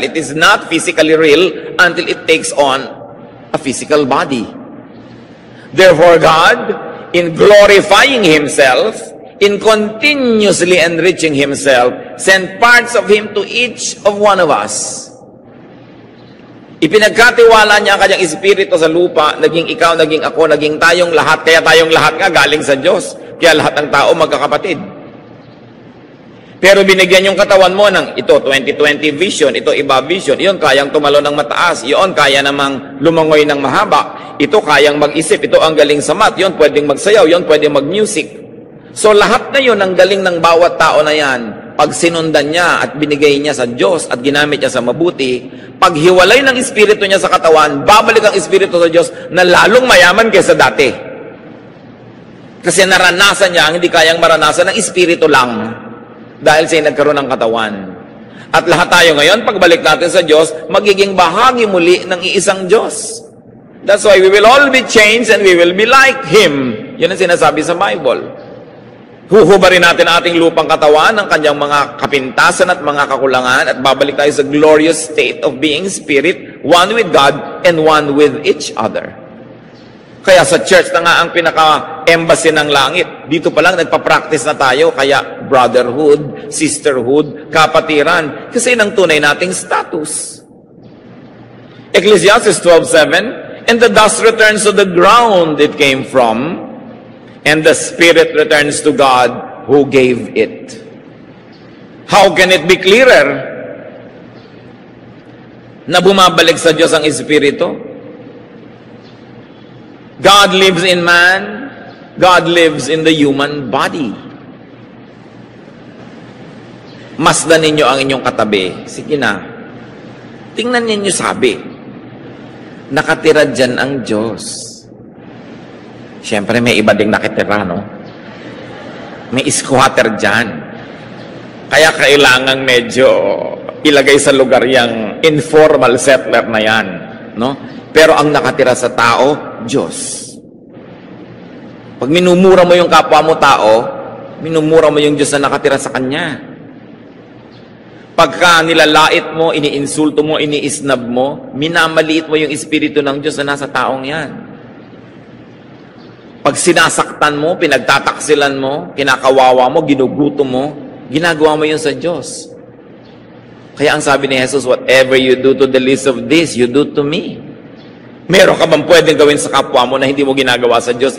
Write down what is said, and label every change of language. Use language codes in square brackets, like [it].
[en] It is not physically real until it takes on a physical body. Therefore, God, in glorifying Himself, in continuously enriching Himself, sent parts of Him to each of one of us. [tl] Ipinagkatiwala niya ang kanyang Espiritu sa lupa, naging ikaw, naging ako, naging tayong lahat, kaya tayong lahat nga galing sa Diyos. Kaya lahat ng tao magkakapatid. Pero binigyan yung katawan mo ng ito 20/20 vision, ito iba vision, iyon kayang tumalon ng mataas, iyon kaya namang lumangoy ng mahaba, ito kayang mag-isip, ito ang galing sa math, iyon pwedeng magsayaw, iyon pwedeng mag-music. So lahat na yun, ang galing ng bawat tao na yan, pag sinundan niya at binigay niya sa Diyos at ginamit niya sa mabuti, pag hiwalay ng Espiritu niya sa katawan, babalik ang Espiritu sa Diyos na lalong mayaman kaysa dati. Kasi naranasan niya ang hindi kayang maranasan ng Espiritu lang. Dahil siya nagkaroon ng katawan. At lahat tayo ngayon, pagbalik natin sa Diyos, magiging bahagi muli ng iisang Diyos. [en] That's why we will all be changed and we will be like Him. [tl] Yun ang sinasabi sa Bible. Huhubarin natin ang ating lupang katawan, ng kanyang mga kapintasan at mga kakulangan, at babalik tayo sa [en] glorious state of being spirit, one with God and one with each other. [tl] Kaya sa church na nga ang pinaka-embassy ng langit. Dito pa lang nagpa-practice na tayo. Kaya [en] brotherhood, sisterhood, [tl] kapatiran. Kasi yun ang tunay nating status. Ecclesiastes 12:7, [en] And the dust returns to the ground it came from, and the spirit returns to God who gave it. How can it be clearer [tl] na bumabalik sa Diyos ang Espiritu? [en] God lives in man. God lives in the human body. [tl] Masdan ninyo ang inyong katabi. Sige na. Tingnan ninyo sabi. Nakatira dyan ang Diyos. Siyempre, may iba ding nakitira, no? May squatter dyan. Kaya kailangan medyo ilagay sa lugar yung informal settler na yan, no? Pero ang nakatira sa tao, Diyos. Pag minumura mo yung kapwa mo tao, minumura mo yung Diyos na nakatira sa Kanya. Pagka nilalait mo, iniinsulto mo, iniisnab mo, minamaliit mo yung Espiritu ng Diyos na nasa taong yan. Pag sinasaktan mo, pinagtataksilan mo, kinakawawa mo, ginugutom mo, ginagawa mo yun sa Diyos. Kaya ang sabi ni Jesus, [en] whatever you do to the least of this, you do to me. [tl] Meron ka bang pwedeng gawin sa kapwa mo na hindi mo ginagawa sa Diyos?